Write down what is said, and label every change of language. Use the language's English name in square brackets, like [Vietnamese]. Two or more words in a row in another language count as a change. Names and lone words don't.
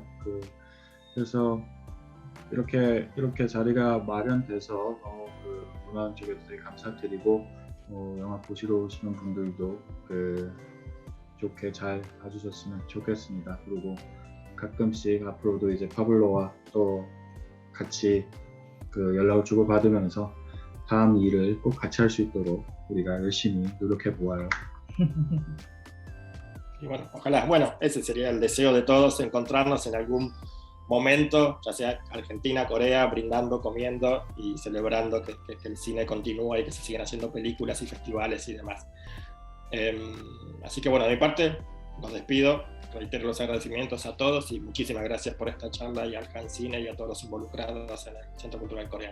[Korean] 그래서 이렇게 자리가 마련돼서 문화원 쪽에도 되게 감사드리고 영화 보시러 오시는 분들도 좋게 잘 봐주셨으면 좋겠습니다. 그리고 가끔씩 앞으로도 이제 파블로와 또 같이 연락을 주고받으면서 다음 일을 꼭 같이 할 수 있도록 우리가 열심히 노력해 보아요. [Spanish] Y bueno, ojalá, bueno, ese sería el deseo de todos, encontrarnos en algún momento, ya sea Argentina, Corea, brindando, comiendo y celebrando que el cine continúa y que se siguen haciendo películas y festivales y demás. Así que bueno, de mi parte, los despido, reitero los agradecimientos a todos y muchísimas gracias por esta charla y al CanCine y a todos los involucrados en el Centro Cultural Coreano.